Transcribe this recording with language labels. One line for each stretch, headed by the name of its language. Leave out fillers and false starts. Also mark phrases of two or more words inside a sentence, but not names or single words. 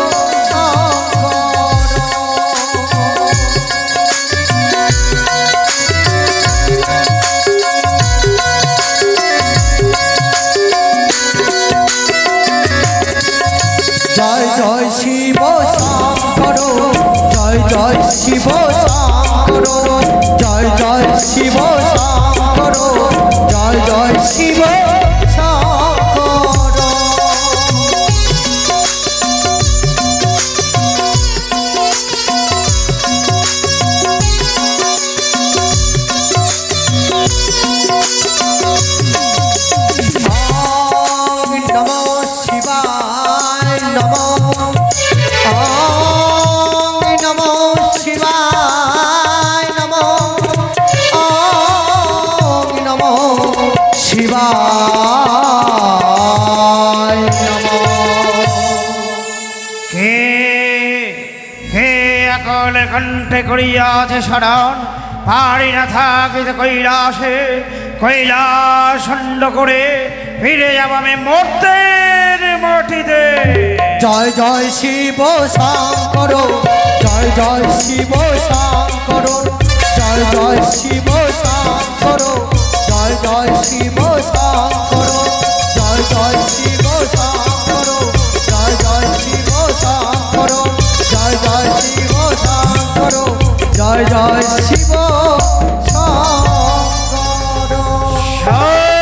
Bangla: জয় জয় শিব শঙ্কর, জয় জয় শিব শঙ্কর, জয় জয় শিব শঙ্কর, জয় জয় শিব শঙ্কর।
Sanskrit: ওম নমঃ শিবায় নমঃ, ওম নমঃ শিবায় নমঃ, ওম নমঃ শিবায় নমঃ।
Bangla: কে কে আকল কণ্ঠে করিয়াছে স্মরণ, পারি না থাকিতে কৈলাসে, কৈলাস খণ্ড করে ফিরে যাব আমি মর্তের মাটিতে। জয় জয় শিব শঙ্কর, জয় জয় শিব শঙ্কর, জয় জয় শিব শঙ্কর, জয় জয় শিব শঙ্কর, জয় জয় শিব শঙ্কর, জয় জয় শিব শঙ্কর, জয় জয় শিব শঙ্কর, জয় জয় শিব শঙ্কর।